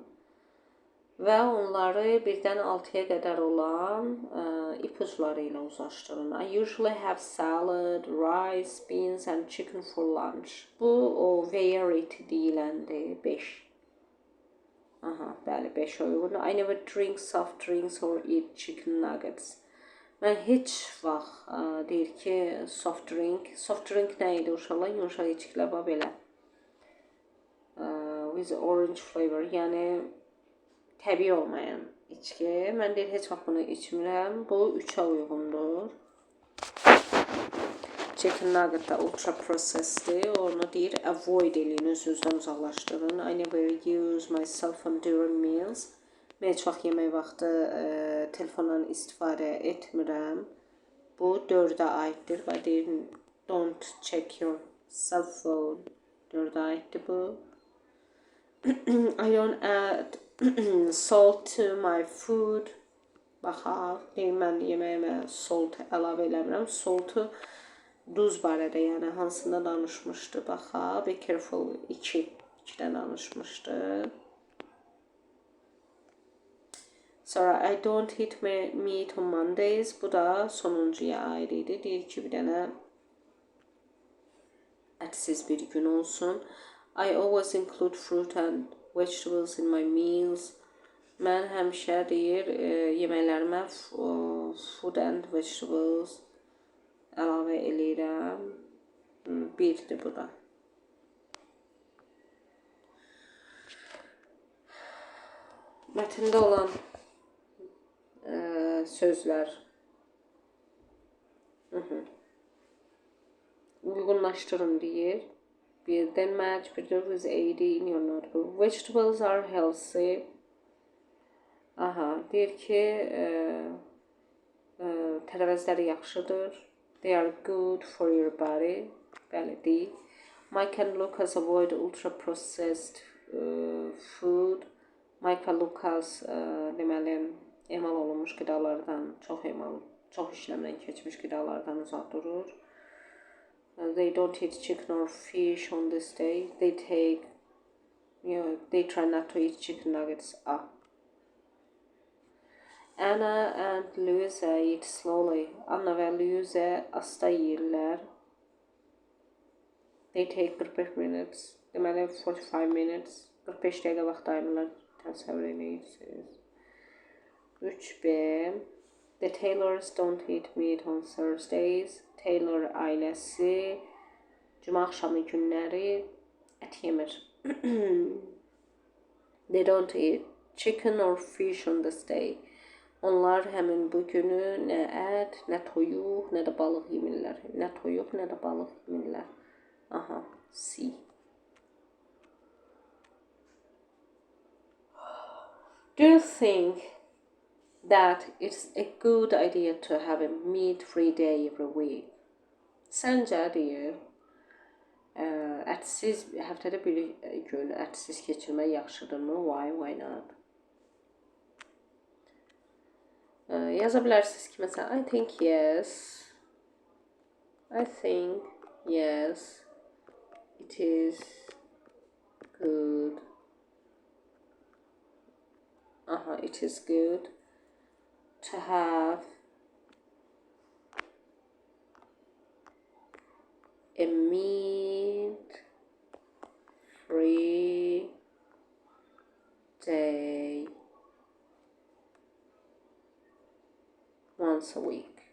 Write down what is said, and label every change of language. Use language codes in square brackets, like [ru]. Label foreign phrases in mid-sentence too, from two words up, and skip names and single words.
[az] Və onları 1-dən 6-ya qədər olan ipuçları ilə uzlaşdırın. [en] I usually have salad, rice, beans and chicken for lunch. [az] Bu o variety deyiləndir, 5. Aha, bəli, 5 uyğundur. [en] I never drink soft drinks or eat chicken nuggets. [az] Mən heç vaxt deyir ki, [en] soft drink [az] nə idi uşaqlar? Yumuşaq içkilər var belə. [en] With orange flavor, [az] yəni təbii olmayan içki. Mən deyir, heç vaxt bunu içmirəm. Bu 3-ə uyğundur. [en] Chicken nugget [az] da [en] ultra processeddir. [az] Onu deyir, avoid eləyin, özünüzdən uzaqlaşdırın. [en] I never use my cell phone during meals. [az] Mən heç vaxt yemək vaxtı telefondan istifadə etmirəm. Bu 4-ə aiddir. Və deyir, [en] don't check your cell phone. [az] 4-ə aiddir bu. [en] I don't add salt to my food. [az] Baxaq, deyir, mən yeməyimə salt əlavə eləmirəm. Saltı duz barədə, yəni hansında danışmışdı. Baxaq, [en] be careful, [az] 2-dən danışmışdı. [en] Sonra I don't eat meat on Mondays. [az] Bu da sonuncuya aid idi. Deyir ki, bir dənə ətsiz bir gün olsun. [en] I always include fruit and vegetables in my meals. [az] Mən həmişə deyir, yeməklərimə [en] food and vegetables [az] əlavə eləyirəm. 1-dir bu da. Mətndə olan sözlər. Uyğunlaşdırın deyir. [en] Then match with 80 in your notebook. Vegetables are healthy. [az] Aha, deyir ki, tərəvəzləri yaxşıdır. [en] They are good for your body. [az] Bəli, deyil. [en] Mike and Lucas avoid ultra-processed food. [az] Mike və Lucas deməli, emal olunmuş qidalardan, çox işləmdən keçmiş qidalardan uzaq durur. They don't eat chicken or fish on this day. They try not to eat chicken nuggets. [en] Anna and Louisa eat slowly. [az] Anna və Louisa asta yeyirlər. [en] They take 45 minutes. [az] Deməli 45 minutes. 45 dəqiqə vaxt ayırırlar. Təsəvvür edirsiniz. 3B. [en] The Taylors don't eat meat on Thursdays. [az] Taylor ailəsi cümə axşamı günləri ət yemir. [en] They don't eat chicken or fish on this day. [az] Onlar həmin bu günü nə ət, nə toyuq, nə də balıq yemirlər. Nə toyuq, nə də balıq yemirlər. Aha, C. [en] Do you think that it's a good idea to have a meat-free day every week? [az] Səncə deyir, ətsiz, həftədə bir gün ətsiz keçirmək yaxşıdırmı? [en] Why not? [az] Yaza bilərsiniz ki, məsələn, [en] I think yes, it is It is good to have a meat-free day once a week.